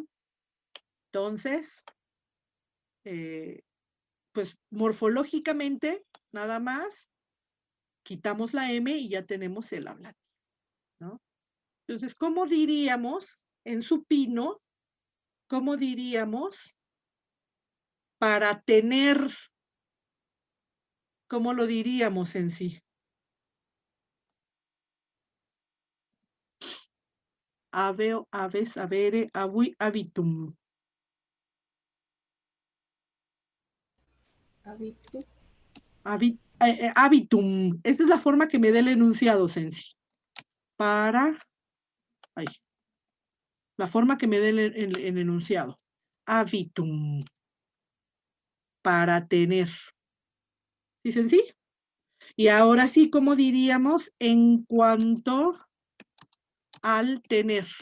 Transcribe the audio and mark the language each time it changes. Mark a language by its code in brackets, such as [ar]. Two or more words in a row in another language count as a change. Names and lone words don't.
[es] Entonces, pues morfológicamente, nada más, quitamos la M y ya tenemos el hablativo, ¿no? Entonces, ¿cómo diríamos en supino? ¿Cómo diríamos para tener? ¿Cómo lo diríamos en sí? [la] Aveo, aves, avere, avui, habitum. Habitu. Habitum. [es] Esa es la forma que me dé el enunciado, Sensi. La forma que me dé el enunciado. Habitum. Para tener. ¿Sí, Sensi? Y ahora sí, ¿cómo diríamos en cuanto al tener?